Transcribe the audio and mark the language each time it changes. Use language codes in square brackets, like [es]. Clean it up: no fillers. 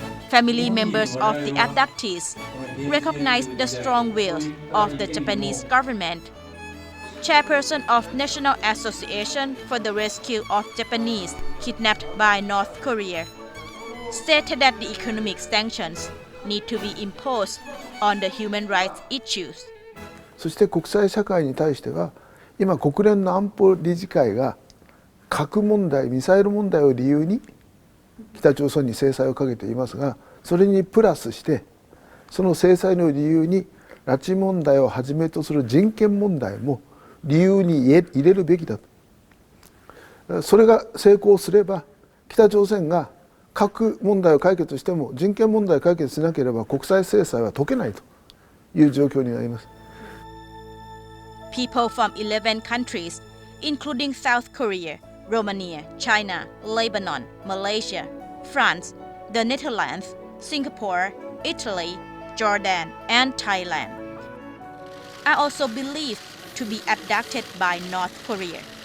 [en] Family members of the abductees recognized the strong will of the Japanese government. Chairperson of National Association for the Rescue of Japanese Kidnapped by North Korea stated that the economic sanctions need to be imposed on the human rights issues. [ja] そして国際社会に対しては今国連の安保理事会が核問題、ミサイル問題を理由に北朝鮮に制裁をかけていますが、それにプラスしてその制裁の理由に拉致問題をはじめとする人権問題も理由に入れるべきだと。それが成功すれば北朝鮮が核問題を解決しても人権問題を解決しなければ国際制裁は解けないという状況になります。 [en] People from 11 countries, including South Korea, Romania, China, Lebanon, Malaysia, France, the Netherlands, Singapore, Italy, Jordan, and Thailand, are also believed to be abducted by North Korea.